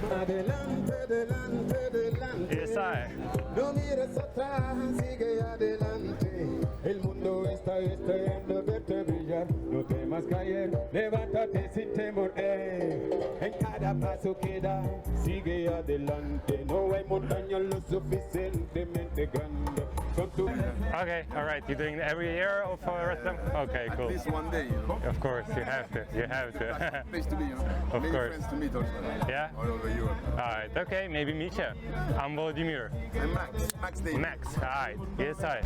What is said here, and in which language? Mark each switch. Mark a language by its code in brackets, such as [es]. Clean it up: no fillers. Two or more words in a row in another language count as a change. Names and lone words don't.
[es] Исай. El mundo está estrellando verte brillar, no temas caer, levántate sin temor, en cada paso que das, sigue adelante, no hay montaña lo suficientemente grande. [en] Okay, all right. You're doing it every year of Rotterdam? Okay, cool. At least one day, you know. Of course, you have to. Place to be, you know. Of Many course. friends to meet also. Yeah? All over Europe. All right, okay, maybe meet you. I'm Vladimir. And Max David. Max, all right. Yes, I.